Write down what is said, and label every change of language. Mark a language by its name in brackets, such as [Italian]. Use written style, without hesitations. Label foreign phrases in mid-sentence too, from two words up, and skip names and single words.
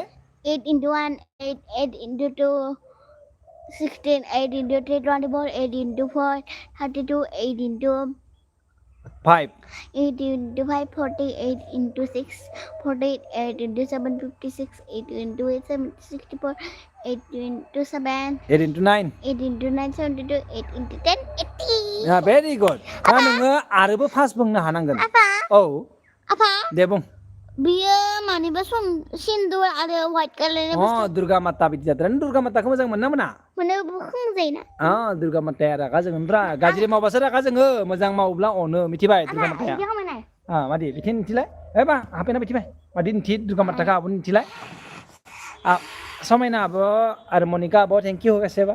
[English] 8 into 1 8 into 2 16 8 into 3 24 8 into 4 32 8 into 5 8 into 5 48 into 6 48 8 into 7 56 8 into 8 64 8 into 7 8 into 9 8 into 9 72 8 into 10 80 very good [Bodo] दा नोङो आरोबो फार्स्ट बुंनो हानांगोन apa दे बुं बियो मानिबा सिन्दुर आरो व्हाइट कालारनि बुस्थु दुर्गा माता बिदि जादों दुर्गा माताखौ मोजां मोना मोना मोनो बुंजायोना दुर्गा माताया रागा जोङोब्रा गाज्रि मावबासो रागा जोङो मोजां मावब्ला अनो मिथिबाय दुर्गा माताया मादि बिथिं मिथिलाय बा हाफेना मिथिबाय मादि मिथि दुर्गा माताखौ आबो मिथिलाय समायना आबो आरो मनिका आबो [English] thank you [Bodo] गासैबो